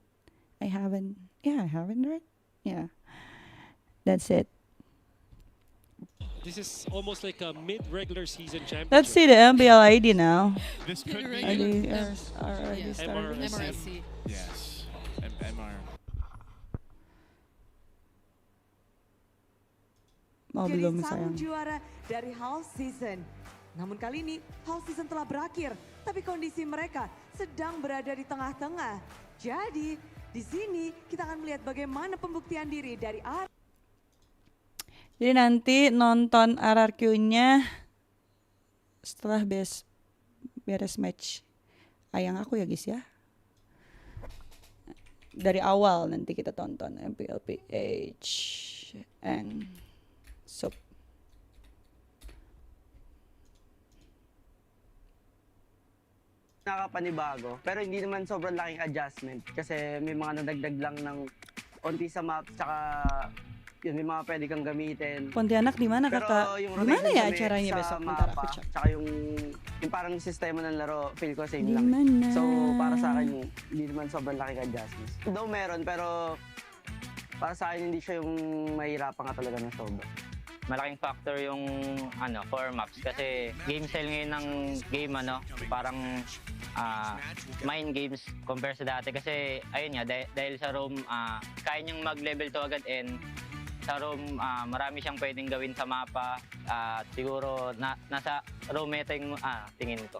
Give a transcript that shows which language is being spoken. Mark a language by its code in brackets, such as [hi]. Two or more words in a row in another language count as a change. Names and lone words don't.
[en] I haven't. Yeah, I haven't, right? Yeah. That's it. this is almost like a mid-regular season championship. Let's see the MBL ID now. This could be. Regular. Are already Yeah. started. MRSC. Yes. MR. Oh, [id] Jadi belum sang sayang. juara dari [en] Half Season. [id] Namun kali ini [en] Half Season [id] telah berakhir, tapi kondisi mereka sedang berada di tengah-tengah. Jadi di sini kita akan melihat bagaimana pembuktian diri dari Jadi nanti nonton RRQ-nya setelah beres match ayang aku ya guys ya. Dari awal nanti kita tonton MPLPH and Sup. [tl] Nakapanibago. Pero hindi naman sobrang laking adjustment kasi may mga nadagdag lang ng onti sa map tsaka yun, may mga pwede kang gamitin. [id] Pontianak di mana [tl] Pero [id] kakak? [tl] yung [id] Di mana [tl] rotation [id] ya [tl] sa [id] acaranya [tl] sa [id] besok? Bentar [tl] mapa, [id] aku check. [tl] tsaka yung parang sistema ng laro, feel ko same [id] Di [tl] lang. [id] mana? [tl] So, para sa akin, hindi naman sobrang laking adjustments. Though meron, pero para sa akin, hindi siya yung mahirapan ka talaga ng sobra. Malaking factor yung [en] core maps [tl] kasi [en] game style [tl] ngayon ng game parang [en] mind games [tl] compare sa dati kasi ayun nga dahil sa roam kaya niyang mag-level 2 agad and sa roam marami siyang pwedeng gawin sa mapa at siguro nasa [en] roam meta [tl] yung tingin ko.